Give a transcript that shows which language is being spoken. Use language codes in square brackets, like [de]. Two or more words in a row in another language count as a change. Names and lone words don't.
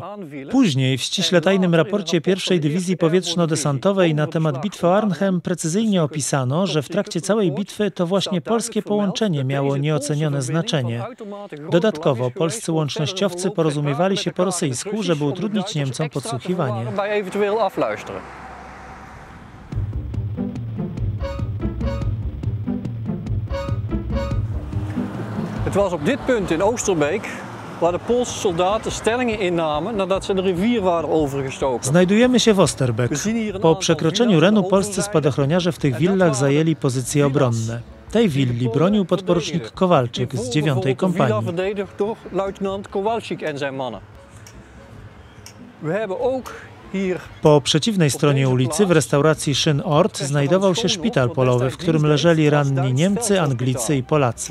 [pl] Później w ściśle tajnym raporcie I Dywizji Powietrzno-Desantowej na temat bitwy o Arnhem precyzyjnie opisano, że w trakcie całej bitwy to właśnie polskie połączenie miało nieocenione znaczenie. Dodatkowo polscy łącznościowcy porozumiewali się po rosyjsku, żeby utrudnić Niemcom podsłuchiwanie. [nl] Het was op dit punt in Oosterbeek waar de Poolse soldaten stellingen innamen nadat ze de rivier waren overgestoken. [pl] Znajdujemy się w Oosterbeek. Po przekroczeniu Renu polscy spadochroniarze w tych willach zajęli pozycje obronne. Tej willi bronił podporucznik Kowalczyk z 9. kompanii. Po przeciwnej stronie ulicy, w restauracji Schönort, znajdował się szpital polowy, w którym leżeli ranni Niemcy, Anglicy i Polacy.